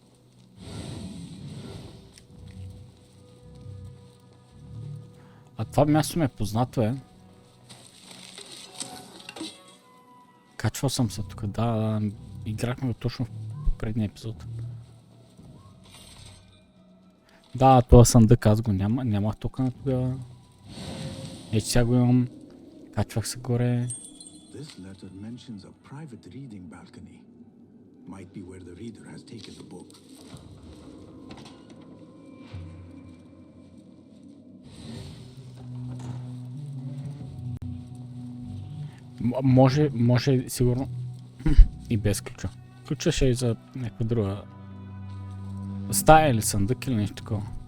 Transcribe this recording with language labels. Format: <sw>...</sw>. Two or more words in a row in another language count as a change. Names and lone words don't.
<bg>А това място ме е познато, Качвал съм се тук, да, играхме го точно в предния епизод. Да, това съндък аз го нямах тока на тогава. Ето сега го имам. Качвах се горе.</bg> <en>This letter mentions a private reading balcony. Might be where the reader has taken the book.</en> <bg>Може сигурно и без ключа. Ключа ще е за някаква друга стая или съндък или нещо такова.</bg>